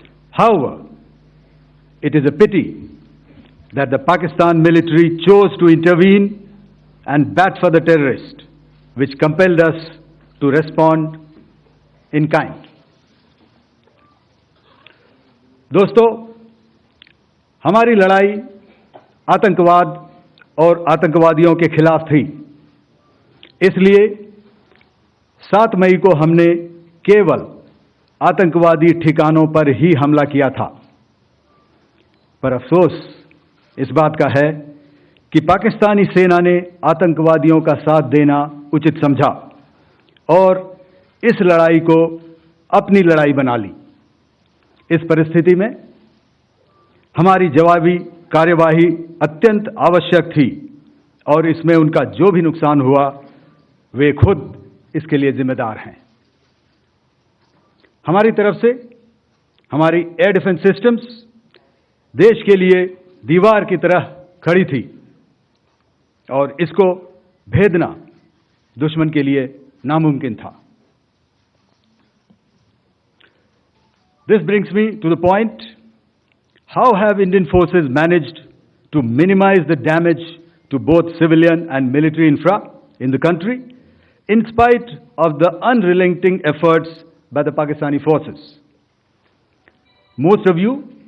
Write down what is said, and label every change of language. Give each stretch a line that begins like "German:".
English: However, it is a pity that the Pakistan military chose to intervene and bat for the terrorist, which compelled us to respond in kind.
Hindi: दोस्तों, हमारी लड़ाई आतंकवाद और आतंकवादियों के खिलाफ थी। इसलिए 7 मई को हमने केवल आतंकवादी ठिकानों पर ही हमला किया था। पर अफसोस इस बात का है कि पाकिस्तानी सेना ने आतंकवादियों का साथ देना उचित समझा और इस लड़ाई को अपनी लड़ाई बना ली। इस परिस्थिति में हमारी जवाबी कार्यवाही अत्यंत आवश्यक थी और इसमें उनका जो भी नुकसान हुआ वे खुद इसके लिए जिम्मेदार हैं। हमारी तरफ से हमारी एयर डिफेंस सिस्टम्स देश के लिए दीवार की तरह खड़ी थी और इसको भेदना दुश्मन के लिए नामुमकिन था।
English: This brings me to the point, how have Indian forces managed to minimize the damage to both civilian and military infra in the country in spite of the unrelenting efforts by the Pakistani forces? Most of you